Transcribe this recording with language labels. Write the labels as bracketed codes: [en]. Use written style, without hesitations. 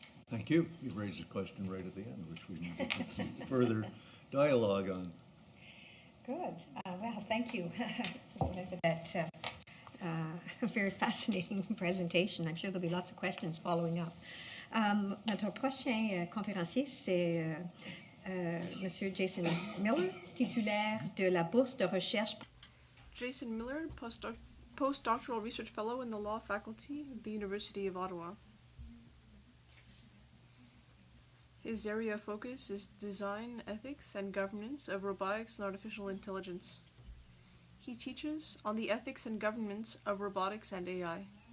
[en] Thank you. You raised a question right at the end, which we need to get some further dialogue on. Good. Well, thank you for that very fascinating presentation. I'm sure there'll be lots of questions following up. [fr] Notre prochain conférencier, c'est Monsieur Jason Millar, titulaire de la bourse de recherche. [en] Jason Millar, postdoctoral research fellow in the law faculty of the University of Ottawa. His area of focus is design, ethics, and governance of robotics and artificial intelligence. He teaches on the ethics and governance of robotics and AI.